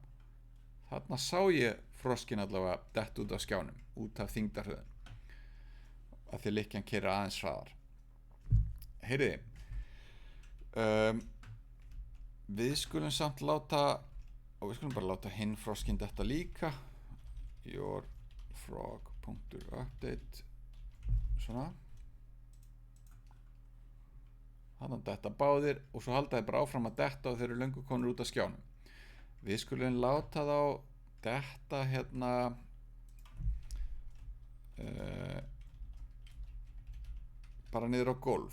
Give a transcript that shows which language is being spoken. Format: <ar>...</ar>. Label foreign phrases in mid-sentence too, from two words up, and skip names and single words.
<is>Þarna sá ég froskinn allavega dett út af skjánum, út af þyngdarhröðun. Að því lykkjan keyrir aðeins hraðar. Heyriði, við skulum samt láta, og við skulum bara láta hinn froskinn detta líka.</is> <en>Your frog.update svona.</en> <is>Þannig að detta báðir og svo halda þið bara áfram að detta og þeir eru löngu konur út af skjánum. Við skulum láta þá detta hérna bara niður á gólf.</is>